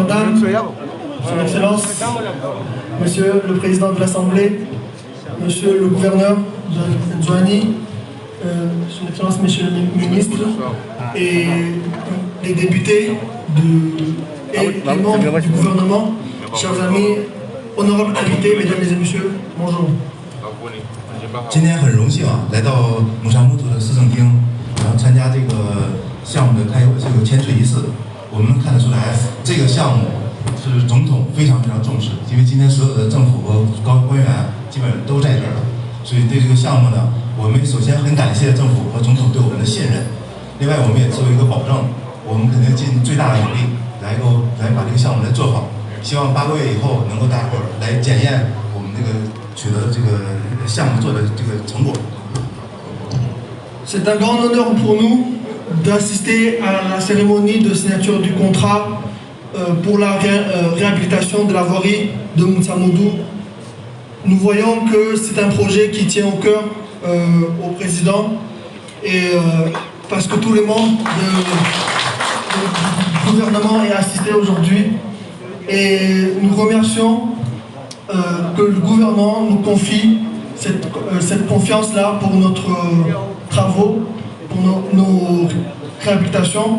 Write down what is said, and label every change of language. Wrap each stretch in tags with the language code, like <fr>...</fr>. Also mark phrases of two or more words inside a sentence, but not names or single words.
<fr>Dame, Son Excellence, Monsieur le Président de l'Assemblée, Monsieur le Gouverneur, Ndjouani, Son Excellence, Monsieur le Ministre, et les députés et les membres du gouvernement, chers amis, honorables invités, mesdames et messieurs, bonjour.</fr> <zh>今天很荣幸啊，来到姆沙木图的市政厅，然后参加这个项目的签署仪式。我们看得出来，这个项目是总统非常重视，因为今天所有的政府和高官员基本上都在这儿了，所以对这个项目呢，我们首先很感谢政府和总统对我们的信任。另外，我们也做一个保证，我们肯定尽最大的努力来把这个项目来做好。希望8个月以后能够大伙儿来检验我们这个取得的这个项目做的这个成果。</zh> <fr>C'est un grand honneur pour nous d'assister à la cérémonie de signature du contrat pour la réhabilitation de la voirie de Moutsamoudou. Nous voyons que c'est un projet qui tient au cœur au président et parce que tous les membres du gouvernement est assisté aujourd'hui et nous remercions que le gouvernement nous confie cette confiance-là pour notre travaux, pour nos réhabilitations.</fr>